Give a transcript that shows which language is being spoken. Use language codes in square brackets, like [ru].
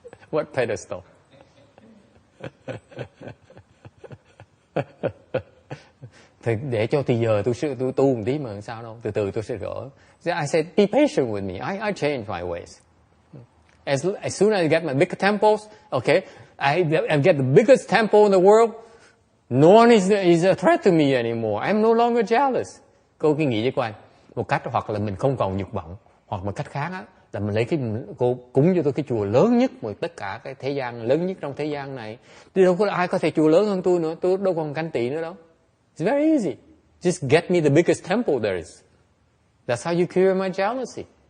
[en] What pedestal? [vi] Thì để cho từ giờ tôi tu một tí mà sao đâu, từ từ tôi sẽ gỡ. [en] I said, be patient with me. I change my ways. As soon as I get my bigger temples, okay, I get the biggest temple in the world, no one is a threat to me anymore. I'm no longer jealous. [vi] Cô cứ nghĩ với cô anh, một cách hoặc là mình không còn dục vọng, hoặc một cách khác á, là mình lấy cô cúng cho tôi cái chùa lớn nhất của tất cả cái thế gian, lớn nhất trong thế gian này. Thì đâu có ai có thể chùa lớn hơn tôi nữa, tôi đâu còn ganh tị nữa đâu. [en] It's very easy. Just get me the biggest temple there is. That's how you cure my jealousy.